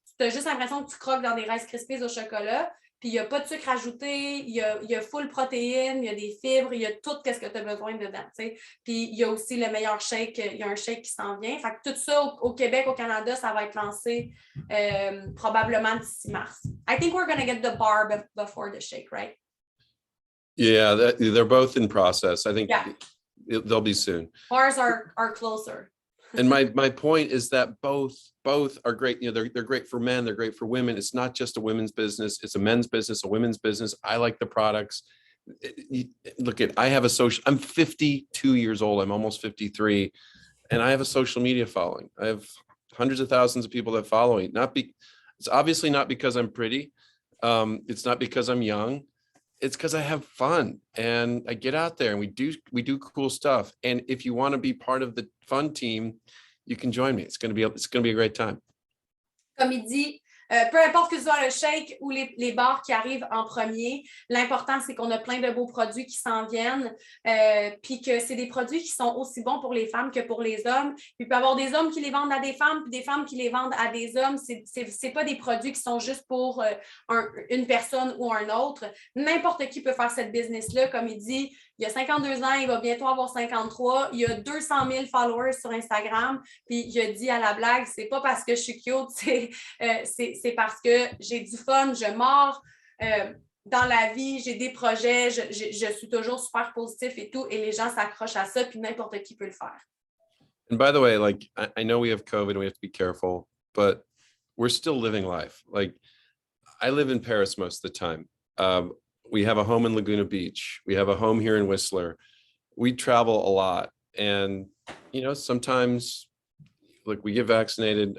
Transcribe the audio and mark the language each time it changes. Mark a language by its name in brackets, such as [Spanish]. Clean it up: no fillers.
[French] Tu as juste l'impression que tu croques dans des Rice Krispies au chocolat. Puis il n'y a pas de sucre ajouté, il y a full protéines, il y a des fibres, il y a tout ce que tu as besoin dedans. T'sais. Puis il y a aussi le meilleur shake, il y a un shake qui s'en vient. Fait que tout ça au Québec, au Canada, ça va être lancé probablement d'ici mars. [English] I think we're going to get the bar before the shake, right? Yeah, they're both in process. I think they'll be soon. Bars are closer. And my point is that both are great. You know, they're great for men. They're great for women. It's not just a women's business. It's a men's business, a women's business. I like the products. Look at, I'm 52 years old. I'm almost 53. And I have a social media following. I have hundreds of thousands of people that follow me. It's obviously not because I'm pretty. It's not because I'm young. It's because I have fun and I get out there and we do cool stuff. And if you want to be part of the fun team, you can join me. It's going to be a great time. [French] Comme il dit, peu importe que ce soit le shake ou les bars qui arrivent en premier, l'important, c'est qu'on a plein de beaux produits qui s'en viennent, puis que c'est des produits qui sont aussi bons pour les femmes que pour les hommes. Puis il peut y avoir des hommes qui les vendent à des femmes, puis des femmes qui les vendent à des hommes. C'est pas des produits qui sont juste pour une personne ou un autre. N'importe qui peut faire cette business-là. Comme il dit, il a 52 ans, il va bientôt avoir 53. Il a 200 000 followers sur Instagram. Puis il a dit à la blague, c'est pas parce que je suis cute, c'est parce que j'ai du fun, je mords. Dans la vie, j'ai des projets, je suis toujours super positif et tout, et les gens s'accrochent à ça, puis n'importe qui peut le faire. [English] And by the way, like, I know we have COVID and we have to be careful, but we're still living life. Like, I live in Paris most of the time. We have a home in Laguna Beach. We have a home here in Whistler. We travel a lot. And, you know, sometimes, look, we get vaccinated.